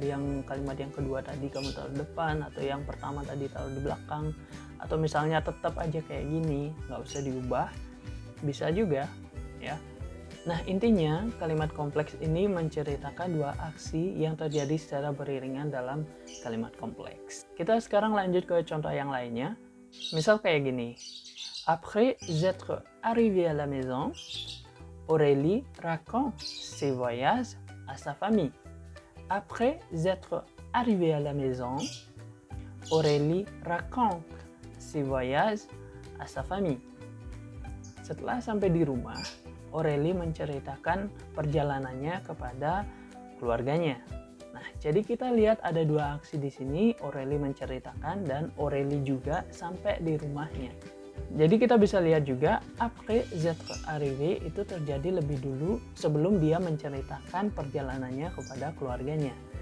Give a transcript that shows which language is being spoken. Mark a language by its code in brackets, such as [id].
[id] Yang kalimat yang kedua tadi kamu taruh di depan, atau yang pertama tadi taruh di belakang, atau misalnya tetap aja kayak gini, nggak usah diubah. Bisa juga, ya. Nah, intinya kalimat kompleks ini menceritakan dua aksi yang terjadi secara beriringan dalam kalimat kompleks. Kita sekarang lanjut ke contoh yang lainnya. Misal kayak gini. [fr] Après être arrivé à la maison, Aurélie raconte ses voyages à sa famille. Après être arrivé à la maison, Aurélie raconte ses voyages à sa famille. [id] Setelah sampai di rumah, Aurélie menceritakan perjalanannya kepada keluarganya. Nah, jadi kita lihat ada dua aksi di sini, Aurélie menceritakan dan Aurélie juga sampai di rumahnya. Jadi kita bisa lihat juga [fr] après être arrivé [id] itu terjadi lebih dulu sebelum dia menceritakan perjalanannya kepada keluarganya.